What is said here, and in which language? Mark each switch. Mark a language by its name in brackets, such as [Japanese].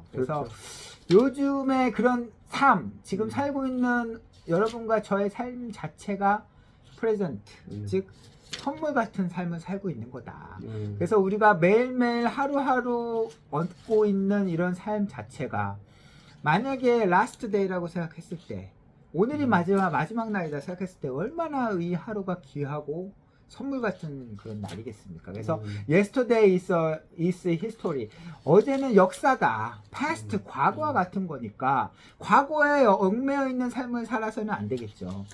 [Korean] 그래서 요즘에 그런 삶, 지금 살고 있는 여러분과 저의 삶 자체가 프레젠트, 즉 선물 같은 삶을 살고 있는 거다. 그래서 우리가 매일매일 하루하루 얻고 있는 이런 삶 자체가, 만약에 라스트 데이라고 생각했을 때, 오늘이 마지막 날이다 생각했을 때 얼마나 이 하루가 귀하고 선물 같은 그런 날이겠습니까? [English] 그래서 yesterday is history. [Korean] 어제는 역사다. past, 과거와 같은 거니까 과거에 얽매여 있는 삶을 살아서는 안 되겠죠.